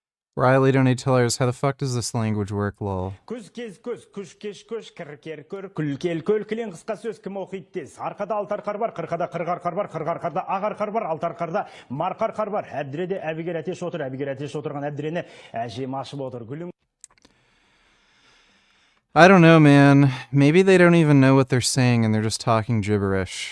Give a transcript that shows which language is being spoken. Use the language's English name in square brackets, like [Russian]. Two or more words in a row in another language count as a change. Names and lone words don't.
[English] Riley, don't need to tell us how the fuck does this language work, lol. [Kazakh] Күз кез көз, күш кеш көш, кір көр, күл кел көл, кілең қысқа сөз кім оқиды тез. Арқада алтар қар бар, қырқада қырғар қар бар, қырғар қарда ағар қар бар, алтар қарда марқар қар бар. Әбдіреде әбігер әтеш отыр, әбігер әтеш отырған әбдірені әжем ашып отыр. Гүлің. [English] I don't know, man. Maybe they don't even know what they're saying and they're just talking gibberish.